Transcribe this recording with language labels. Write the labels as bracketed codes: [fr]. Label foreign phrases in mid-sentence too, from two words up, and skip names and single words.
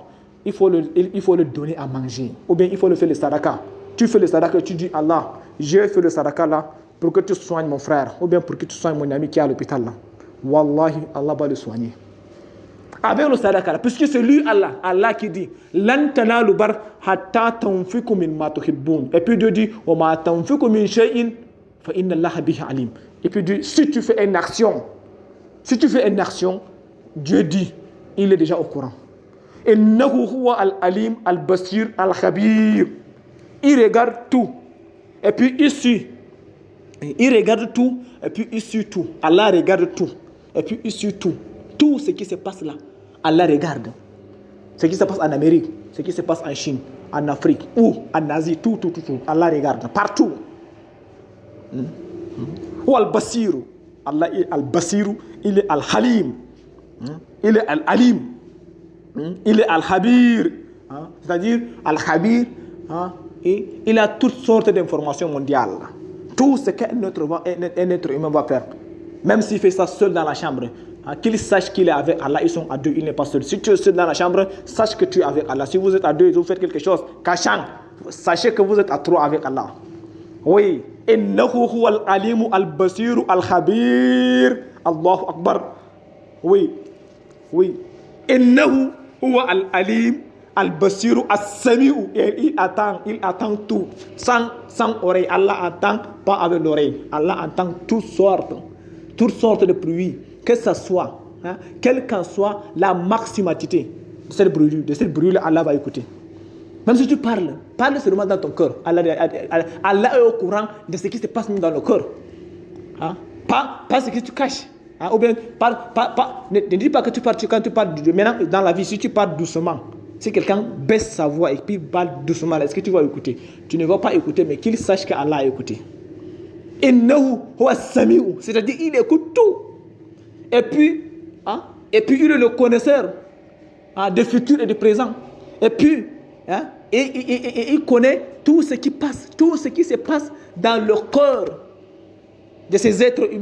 [fr] Il faut le donner à manger. Ou bien il faut le faire le sadaka. Tu fais le sadaka, tu dis Allah, je fais le sadaka là pour que tu soignes mon frère. Ou bien pour que tu soignes mon ami qui est à l'hôpital là. Wallahi, Allah va le soigner. Avec le sadaka, puisque c'est lui Allah qui dit [ar] لن تنالوا البر حتى تنفقوا مما تحبون. [fr] Et puis Dieu dit [ar] وما تنفقوا من شيء فإن الله به عليم. [fr] Et puis Dieu, si tu fais une action, Dieu dit, il est déjà au courant. [ar] إنه هو العليم البصير الخبير. [fr] Il regarde tout. Et puis ici, il regarde tout. Et puis ici tout. Allah regarde tout. Et puis ici tout. Tout ce qui se passe là, Allah regarde. Ce qui se passe en Amérique, ce qui se passe en Chine, en Afrique ou en Asie, tout. Allah regarde. Partout. Ou al-basiru. Allah est al-basiru. Il est al-halim. Il est al-alim. Il est al-habir. C'est-à-dire al-habir. Et il a toutes sortes d'informations mondiales. Tout ce qu'un être humain va faire. Même s'il fait ça seul dans la chambre. Qu'il sache qu'il est avec Allah. Ils sont à deux, il n'est pas seul. Si tu es seul dans la chambre, sache que tu es avec Allah. Si vous êtes à deux et vous faites quelque chose, cachant, sachez que vous êtes à trois avec Allah. Oui. [ar] إنه هو العليم البصير الخبير. الله أكبر. Oui. إنه هو العليم البصير السميع. [fr] Il attend tout. Sans oreille. Allah attend pas avec l'oreille. Allah entend toutes sortes de bruits. Que ce soit, quelle qu'en soit la maximatité de cette bruit-là, Allah va écouter. Même si tu parle seulement dans ton cœur. Allah est au courant de ce qui se passe dans le cœur. Pas ce que tu caches. Ou bien, ne dis pas que tu parles, quand tu parles maintenant dans la vie, si tu parles doucement, si quelqu'un baisse sa voix et puis parle doucement, est-ce que tu vas écouter? Tu ne vas pas écouter, mais qu'il sache qu'Allah a écouté. [ar] إنه هو السميع, [fr] c'est-à-dire il écoute tout. Et puis il est le connaisseur de futur et de présent. Et puis, et il connaît tout ce qui passe, tout ce qui se passe dans le cœur de ces êtres humains.